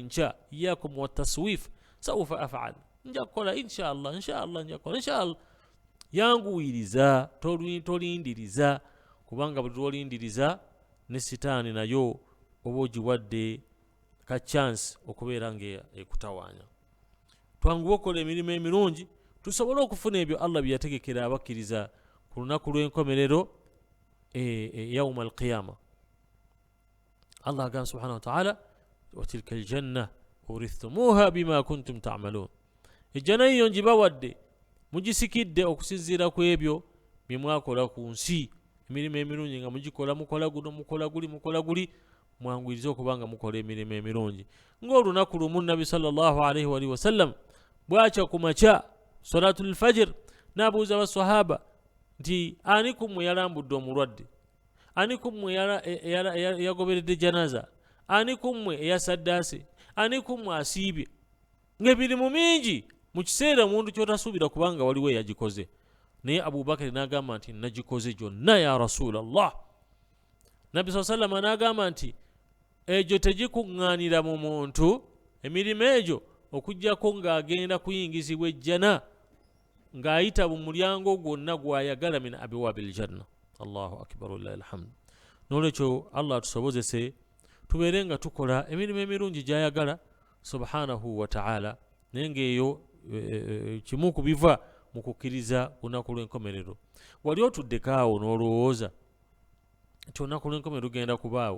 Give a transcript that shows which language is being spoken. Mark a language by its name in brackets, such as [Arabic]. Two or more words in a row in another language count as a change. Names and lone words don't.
[Ganda] nkya [Arabic] إياكم والتسويف سوف أفعل [Ganda] nja kukola inshallah nja kukola inshallah yanguyiriza tolindiriza kubanga buli lwolindiriza ne sitaani nayo oba ogiwadde ka chance okubeera ng'ekutawaanya twanguwe okukola emirimu emirungi tusobole okufuna ebyo Allah bye yategekera abakkiriza ku lunaku lw'enkomerero [Arabic] يوم القيامة [Ganda] Allah agamba [Arabic] سبحانه وتعالى وتلك الجنة أورثتموها بما كنتم تعملون [Ganda] ejjana yiyo ngibawadde mugisikidde okusinziira ku ebyo bye mwakola ku nsi emirimu emirungi nga mugikola mukola guno mukola guli mwanguyiriza okubanga mukola emirimu emirungi ng'olunaku lumu nabi [Arabic] صلى الله عليه وسلم [Ganda] bwakya ku makya [Arabic] صلاة الفجر [Ganda] n'abuuza abaswahaba nti ani kummwe yalambudde omulwadde ani kummwe yagoberedde janaza ani kummwe eyasaddaase ani kummwe asiibye ng'emirimu mingi mu kiseera omuntu ky'otasuubira kubanga waliwo eyagikoze naye Abubakari n'agamba nti nagikoze gyonna [Arabic] يا رسول الله [Ganda] nabbi saa sallama n'agamba nti egyo tegikuŋŋaanira mu muntu emirimu egyo okuggyako ng'agenda kuyingizibwa ejjana ng'ayita mu mulyango gwonna gw'ayagala [Arabic] من أبواب الجنة الله أكبر ولله الحمد [Ganda] n'olwekyo Allah atusobozese tubeere nga tukola emirimu emirungi gy'ayagala [Arabic] سبحانه وتعالى [Ganda] naye ng'eyo kimu ku biva mu kukkiriza lunaku lw'enkomerero wali otuddeko awo n'olowooza nti olunaku lw'enkomerero lugenda kubaawo